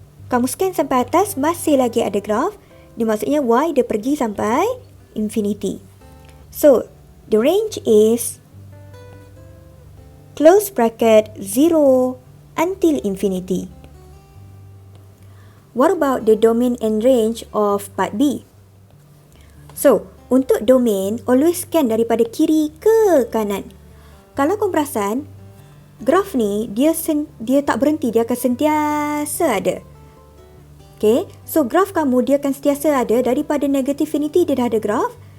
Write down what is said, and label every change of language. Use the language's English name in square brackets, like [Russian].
[Malay] Kamu scan sampai atas, masih lagi ada graf. Dia maksudnya Y dia pergi sampai infinity. [English] So, the range is close bracket 0 until infinity. What about the domain and range of part B? [Malay] So, untuk domain, always scan daripada kiri ke kanan. Kalau kau perasan, graf ni dia tak berhenti, dia akan sentiasa ada. Okay, so graf kamu dia akan sentiasa ada daripada negative infinity dia dah ada graf.